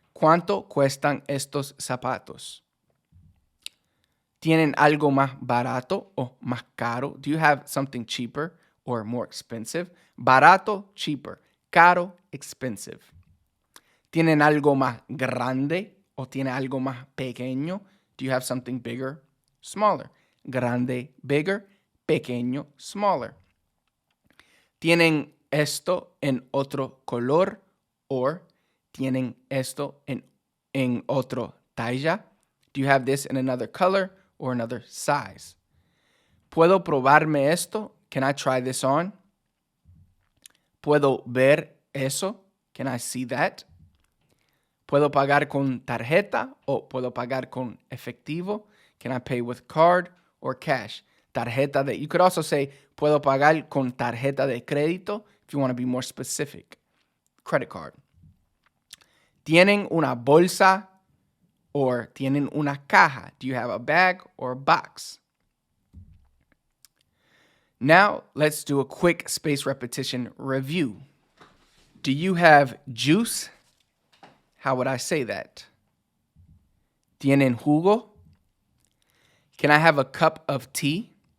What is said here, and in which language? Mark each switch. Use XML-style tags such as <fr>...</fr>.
<es>¿Cuánto cuestan estos zapatos? ¿Tienen algo más barato o más caro?</es> <en>Do you have something cheaper or more expensive? Barato, cheaper. Caro, expensive.</en> <es>¿Tienen algo más grande o tiene algo más pequeño?</es> <en>Do you have something bigger, smaller? Grande, bigger. Pequeño, smaller.</en> <es>¿Tienen esto en otro color? Or ¿tienen esto en otro talla?</es> <en>Do you have this in another color or another size?</en> <es>¿Puedo probarme esto?</es> <en>Can I try this on?</en> <es>¿Puedo ver eso?</es> <en>Can I see that?</en> <es>¿Puedo pagar con tarjeta o puedo pagar con efectivo?</es> <en>Can I pay with card or cash? Tarjeta de, you could also say,</en> <es>puedo pagar con tarjeta de crédito</es> <en>if you want to be more specific. Credit card.</en> <es>¿Tienen una bolsa or tienen una caja?</es> <en>Do you have a bag or a box? Now, let's do a quick space repetition review. Do you have juice? How would I say that?</en> <es>¿Tienen jugo?</es> <en>Can I have a cup of tea?</en>